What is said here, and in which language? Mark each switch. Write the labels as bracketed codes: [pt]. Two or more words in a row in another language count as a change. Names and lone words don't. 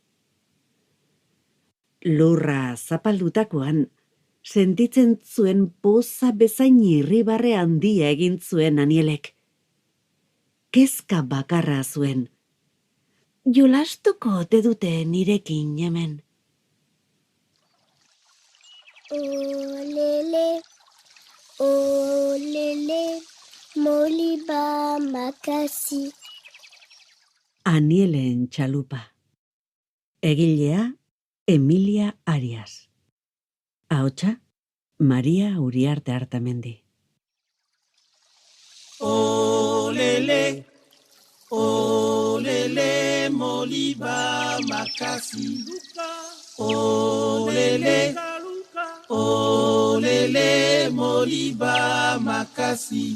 [eu] Lurra zapaldutakoan, sentitzen zuen poza bezain irribarre handia egin zuen Anielek. Kezka bakarra zuen. Jolastuko ote dute nirekin hemen. [ln] Olele, olele, moliba makasi. [eu] Anielen txalupa. Egilea, Emilia Arias. Ahotsa, Maria Uriarte Artamendi. [ln] Olele, olele, moliba makasi. Olele, olele, moliba makasi.